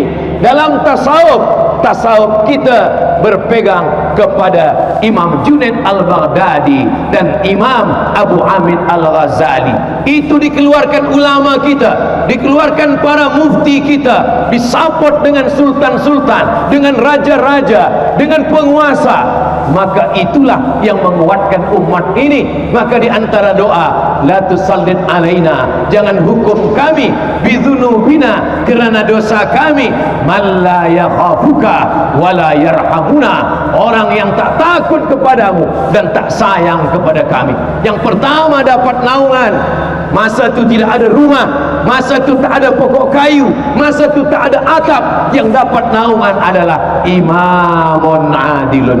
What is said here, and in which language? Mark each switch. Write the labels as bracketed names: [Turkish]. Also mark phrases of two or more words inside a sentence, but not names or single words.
[Malay] Dalam tasawuf kita berpegang kepada Imam Junaid Al-Baghdadi dan Imam Abu Hamid Al-Ghazali. Itu dikeluarkan ulama kita, dikeluarkan para mufti kita, disupport dengan sultan-sultan, dengan raja-raja, dengan penguasa. Maka itulah yang menguatkan umat ini. Maka di antara doa, [Arabic] لا تسلط علينا, [Malay] jangan hukum kami bidzunubina, kerana dosa kami, [Arabic] من لا يخافك ولا يرحمنا, [Malay] orang yang tak takut kepadamu dan tak sayang kepada kami. Yang pertama dapat naungan, masa itu tidak ada rumah, masa itu tak ada pokok kayu, masa itu tak ada atap. Yang dapat naungan adalah [Arabic] إمام عادل.